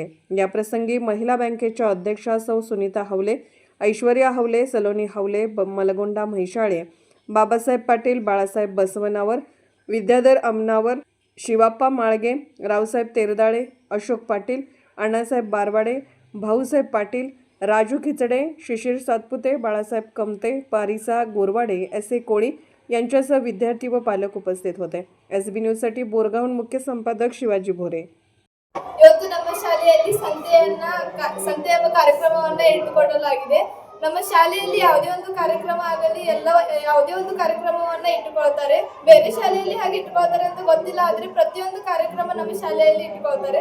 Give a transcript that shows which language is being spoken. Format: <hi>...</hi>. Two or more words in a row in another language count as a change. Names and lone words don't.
<mr>या प्रसंगी महिला बँकेच्या अध्यक्षा सौ सुनीता हवले, ऐश्वर्या हवले, सलोनी हवले, मलगोंडा म्हैसाळे, बाबासाहेब पाटील, बाळासाहेब बसवनावर, विद्याधर अमनावर, शिवाप्पा माळगे, रावसाहेब तेरदाळे, अशोक पाटील, अण्णासाहेब बारवाडे, भाऊसाहेब पाटील, राजू खिचडे, शिशिर सातपुते, बाळासाहेब कमते, पारिसा गोरवाडे, एस.ए. कोळी यांच्यासह विद्यार्थी व पालक उपस्थित होते. SB न्यूजसाठी बोरगावहून मुख्य संपादक शिवाजी भोरे.</mr> <kn>ಇವತ್ತು ನಮ್ಮ ಶಾಲೆಯಲ್ಲಿ ಸಂತೆ ಎಂಬ ಕಾರ್ಯಕ್ರಮವನ್ನು ಇಟ್ಟುಕೊಳ್ಳಲಾಗಿದೆ. ನಮ್ಮ ಶಾಲೆಯಲ್ಲಿ ಯಾವುದೇ ಒಂದು ಕಾರ್ಯಕ್ರಮ ಆಗಲಿ ಯಾವುದೇ ಒಂದು ಕಾರ್ಯಕ್ರಮವನ್ನು ಇಟ್ಟುಕೊಳ್ತಾರೆ. ಬೇರೆ ಶಾಲೆಯಲ್ಲಿ ಹಾಗೆ ಇಟ್ಟುಕೊಳ್ತಾರೆ ಅಂತ ಗೊತ್ತಿಲ್ಲ, ಆದರೆ ಪ್ರತಿಯೊಂದು ಕಾರ್ಯಕ್ರಮ ನಮ್ಮ ಶಾಲೆಯಲ್ಲಿ ಇಟ್ಟುಕೊಳ್ತಾರೆ.</kn>